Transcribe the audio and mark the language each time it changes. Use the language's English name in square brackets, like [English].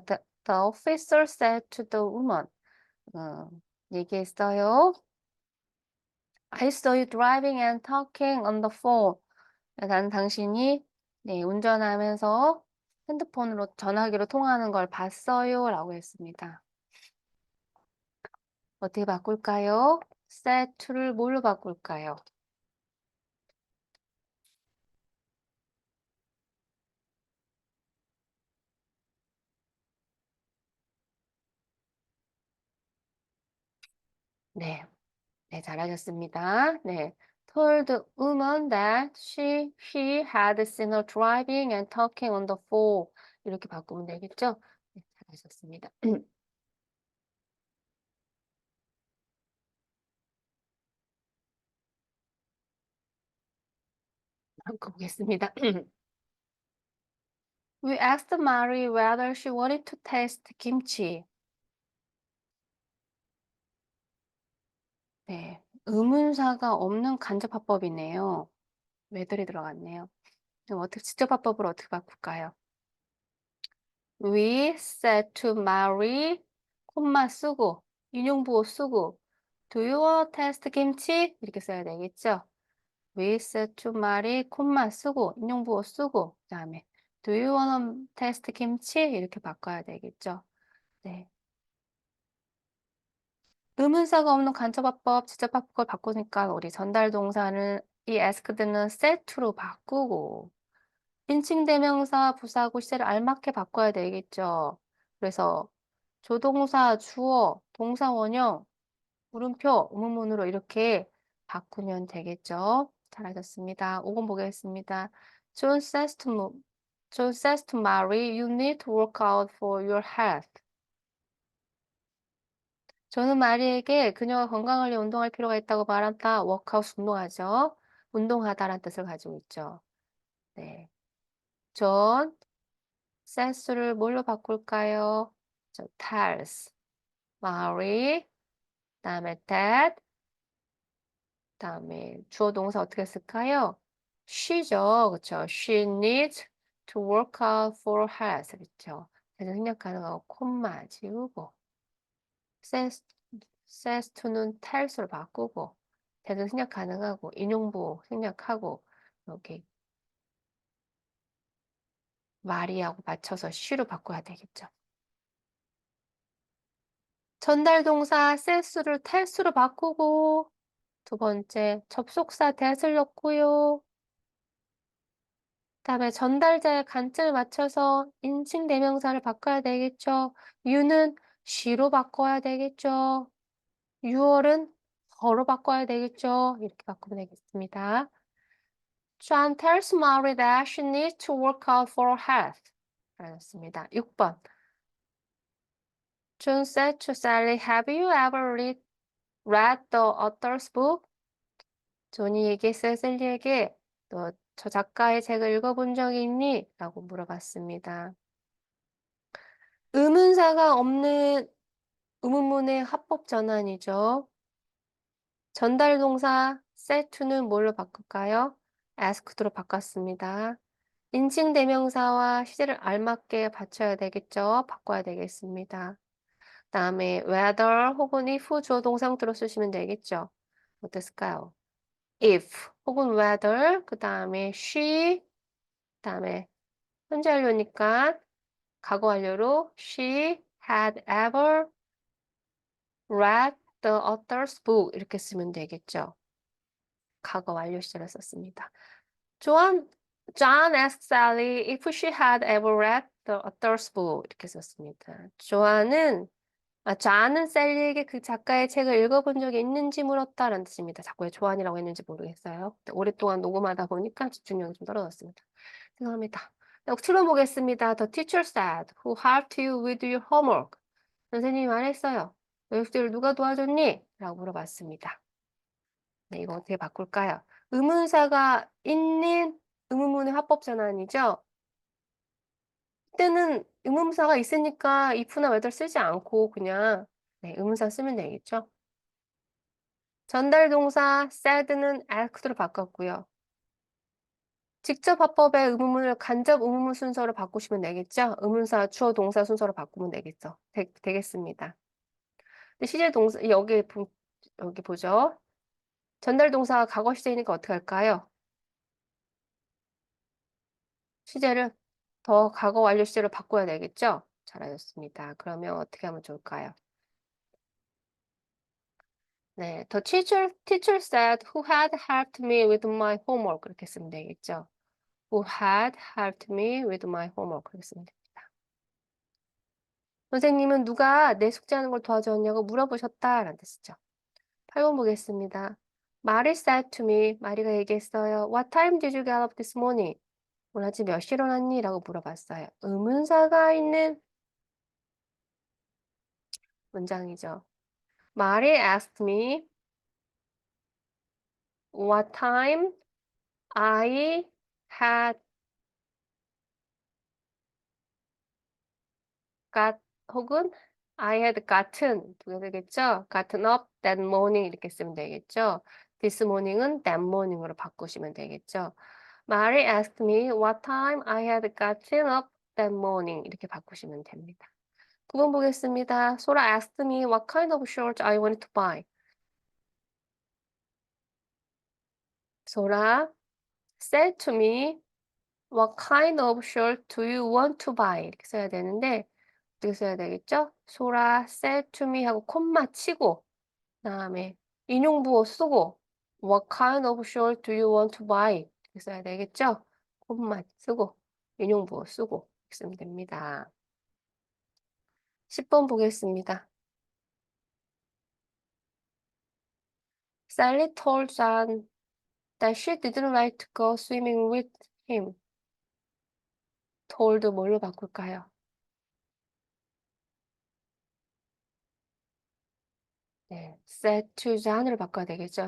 [English] The officer said to the woman. [Korean] 어, 얘기했어요. [English] I saw you driving and talking on the phone. [Korean] 난 당신이 네, 운전하면서 핸드폰으로 전화기로 통화하는 걸 봤어요. 라고 했습니다. 어떻게 바꿀까요? set to를 뭘로 바꿀까요? 네, 네, 잘하셨습니다. 네, [English] told the woman that he had seen her driving and talking on the phone. [Korean] 이렇게 바꾸면 되겠죠? 네, 잘하셨습니다. 바꿔보겠습니다. [English] We asked Mary whether she wanted to taste kimchi. [Korean] 네, 의문사가 없는 간접화법이네요. whether이 들어갔네요. 그럼 어떻게 직접화법으로 어떻게 바꿀까요? [English] We said to Mary, [Korean] 콤마 쓰고 인용부호 쓰고 [English] Do you want to taste 김치? [Korean] 이렇게 써야 되겠죠? [English] We said to Mary, [Korean] 콤마 쓰고 인용부호 쓰고 그다음에 [English] Do you want to taste 김치? [Korean] 이렇게 바꿔야 되겠죠? 네. 의문사가 없는 간접화법, 직접화법을 바꾸니까 우리 전달 동사는 이 asked는 said to로 바꾸고 인칭대명사, 부사구, 시제를 알맞게 바꿔야 되겠죠. 그래서 조동사, 주어, 동사 원형, 물음표, 의문문으로 이렇게 바꾸면 되겠죠. 잘하셨습니다. 5번 보겠습니다. [English] John says to Mary, you need to work out for your health. [Korean] 저는 마리에게 그녀가 건강을 위해 운동할 필요가 있다고 말한다. 워크아웃 운동하죠. 운동하다라는 뜻을 가지고 있죠. 네. 존 센스를 뭘로 바꿀까요? [English] tells. Mary. [Korean] 그다음에 [English] that. [Korean] 그다음에 주어 동사 어떻게 쓸까요? she죠. 그렇죠. [English] She needs to work out for health. [Korean] 그렇죠. 그래서 생략 가능하고 콤마 지우고 says, says to는 tells로 바꾸고 대도 생략 가능하고 인용부 생략하고 여기 마리하고 맞춰서 she로 바꿔야 되겠죠. 전달 동사 says를 tells로 바꾸고 두 번째 접속사 that을 넣고요. 그다음에 전달자의 관점을 맞춰서 인칭 대명사를 바꿔야 되겠죠. you는 she로 바꿔야 되겠죠. you어는 her로 바꿔야 되겠죠. 이렇게 바꾸면 되겠습니다. [English] John tells Mary that she needs to work out for her health. [Korean] 알았습니다. [English] 6번. John said to Sally, have you ever read read the author's book? [Korean] 존이 얘기했어요, 셀리에게. 너 저 작가의 책을 읽어본 적이 있니? 라고 물어봤습니다. 의문사가 없는 의문문의 합법 전환이죠. 전달 동사 said to는 뭘로 바꿀까요? asked로 바꿨습니다. 인칭 대명사와 시제를 알맞게 받쳐야 되겠죠. 바꿔야 되겠습니다. 그다음에 whether 혹은 if 주어 동사 형태로 쓰시면 되겠죠. 어땠을까요? if 혹은 whether 그다음에 she 그다음에 현재 완료니까 과거 완료로 [English] she had ever read the author's book [Korean] 이렇게 쓰면 되겠죠. 과거 완료 시제를 썼습니다. [English] John, John asked Sally if she had ever read the author's book [Korean] 이렇게 썼습니다. 존은 셀리에게 그 작가의 책을 읽어본 적이 있는지 물었다라는 뜻입니다. 자꾸 왜 조안이라고 했는지 모르겠어요. 오랫동안 녹음하다 보니까 집중력이 좀 떨어졌습니다. 죄송합니다. 틀어보겠습니다. [English] The teacher said, who helped you with your homework? [Korean] 선생님이 말했어요. 너 숙제를 누가 도와줬니? 라고 물어봤습니다. 네, 이거 어떻게 바꿀까요? 의문사가 있는 의문문의 합법 전환이죠. 이때는 의문사가 있으니까 if나 whether 쓰지 않고 그냥 네, 의문사 쓰면 되겠죠. 전달 동사 said는 asked로 바꿨고요. 직접 화법의 의문문을 간접 의문문 순서로 바꾸시면 되겠죠. 의문사, 주어, 동사 순서로 바꾸면 되겠죠. 되겠습니다. 근데 시제 동사 여기 보죠. 전달 동사가 과거 시제이니까 어떻게 할까요? 시제를 더 과거 완료 시제로 바꿔야 되겠죠? 잘하셨습니다. 그러면 어떻게 하면 좋을까요? [English] 네, the teacher said who had helped me with my homework [Korean] 그렇게 쓰면 되겠죠? [English] Who had helped me with my homework [Korean] 그렇게 쓰면 됩니다. 선생님은 누가 내 숙제하는 걸 도와줬냐고 물어보셨다라는 뜻이죠. 8번 보겠습니다. 마리 [English] said to me, [Korean] 마리가 얘기했어요. [English] What time did you get up this morning? [Korean] 오늘 아침 몇 시에 일어났니? 라고 물어봤어요. 의문사가 있는 문장이죠. [English] 마리 asked me what time I had got 혹은 I had gotten [Korean] 두 개 되겠죠? [English] gotten up that morning [Korean] 이렇게 쓰면 되겠죠? [English] this morning은 that morning으로 [Korean] 바꾸시면 되겠죠? [English] 마리 asked me what time I had gotten up that morning [Korean] 이렇게 바꾸시면 됩니다. 9번 보겠습니다. [English] 소라 asked me what kind of shirt I wanted to buy. 소라 said to me what kind of shirt do you want to buy? [Korean] 이렇게 써야 되는데 어떻게 써야 되겠죠? [English] 소라 said to me [Korean] 하고 콤마 치고 그다음에 인용부호 쓰고 [English] what kind of shirt do you want to buy? [Korean] 이렇게 써야 되겠죠? 콤마 쓰고 인용부호 쓰고 이렇게 쓰면 됩니다. 10번 보겠습니다. [English] Sally told John that she didn't like to go swimming with him. [Korean] told 뭘로 바꿀까요? 네, [English] said to John [Korean] 으로 바꿔야 되겠죠.